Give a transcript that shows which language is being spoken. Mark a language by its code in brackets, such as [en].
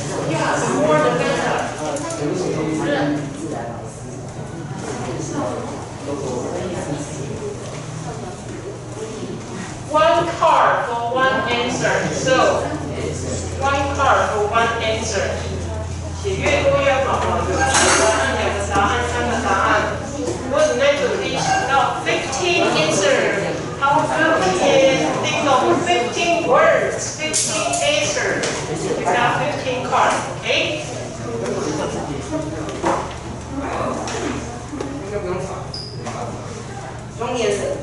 [en] Yeah, the more the better. One card for one answer. So, one card for one answer. [zh] 写越多越好嘛，有1个答案、2个答案、3个答案。如果那就可以想到15 answers. [en] How good we can think of 15 words, 15 answers. We got 15 cards, okay? [zh] 应该不用查。中年人。